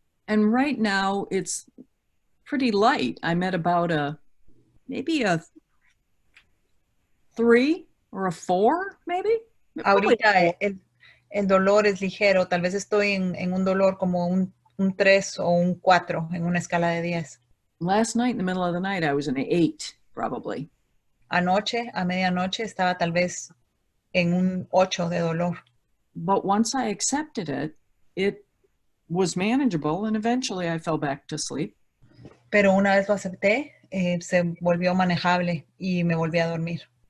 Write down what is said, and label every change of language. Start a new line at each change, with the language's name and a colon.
English: And right now it's pretty light. I'm at about maybe a 3 or a 4, maybe.
Spanish: Ahorita el dolor es ligero. Tal vez estoy en un dolor como un 3 o un 4 en una escala de 10.
English: Last night in the middle of the night, I was an 8, probably.
Spanish: Anoche, a medianoche, estaba tal vez en un 8 de dolor.
English: But once I accepted it, it was manageable, and eventually I fell back to sleep.
Spanish: Pero una vez lo acepté, se volvió manejable y me volví a dormir.